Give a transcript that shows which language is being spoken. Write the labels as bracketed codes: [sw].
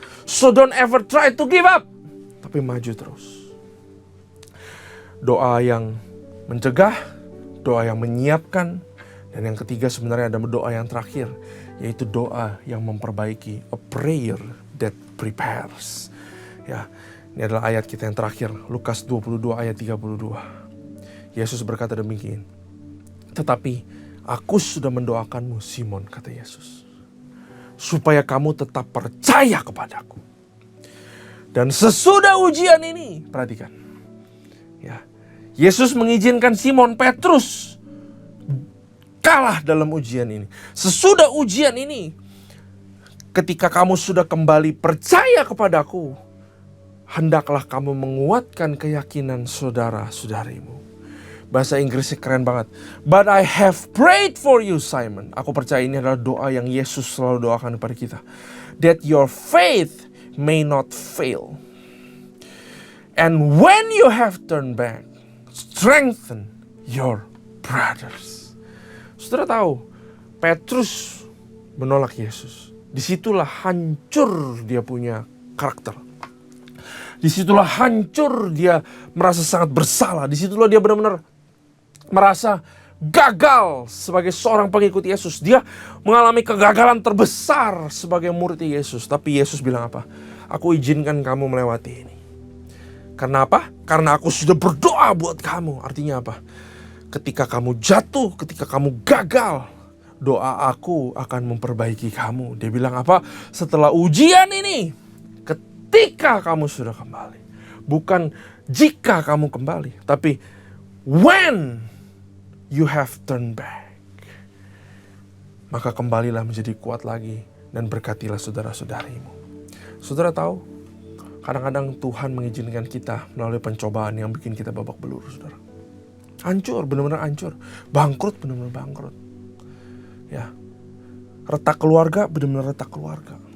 [en] So don't ever try to give up. [id] Tapi maju terus. Doa yang mencegah, doa yang menyiapkan, dan yang ketiga sebenarnya ada doa yang terakhir, yaitu doa yang memperbaiki. [en] A prayer that prepares. [id] Ya, ini adalah ayat kita yang terakhir, Lukas 22 ayat 32. Yesus berkata demikian. Tetapi aku sudah mendoakanmu, Simon, kata Yesus, supaya kamu tetap percaya kepadaku. Dan sesudah ujian ini, perhatikan. Ya, Yesus mengizinkan Simon Petrus kalah dalam ujian ini. Sesudah ujian ini, ketika kamu sudah kembali percaya kepadaku, hendaklah kamu menguatkan keyakinan saudara-saudarimu. Bahasa Inggrisnya keren banget. [en] But I have prayed for you, Simon. [id] Aku percaya ini adalah doa yang Yesus selalu doakan kepada kita. [en] That your faith may not fail. And when you have turned back, strengthen your brothers. [id] Saudara tahu, Petrus menolak Yesus. Disitulah hancur dia punya karakter. Disitulah hancur dia merasa sangat bersalah. Disitulah dia benar-benar merasa gagal sebagai seorang pengikut Yesus. Dia mengalami kegagalan terbesar sebagai murid Yesus. Tapi Yesus bilang apa? Aku izinkan kamu melewati ini. Karena apa? Karena aku sudah berdoa buat kamu. Artinya apa? Ketika kamu jatuh, ketika kamu gagal, doa aku akan memperbaiki kamu. Dia bilang apa? Setelah ujian ini, ketika kamu sudah kembali. Bukan jika kamu kembali, tapi [en] when you have turned back. [id] Maka kembalilah menjadi kuat lagi dan berkatilah saudara-saudarimu. Saudara tahu, kadang-kadang Tuhan mengizinkan kita melalui pencobaan yang bikin kita babak belur, saudara. Hancur, benar-benar hancur. Bangkrut, benar-benar bangkrut. Ya, retak keluarga, benar-benar retak keluarga.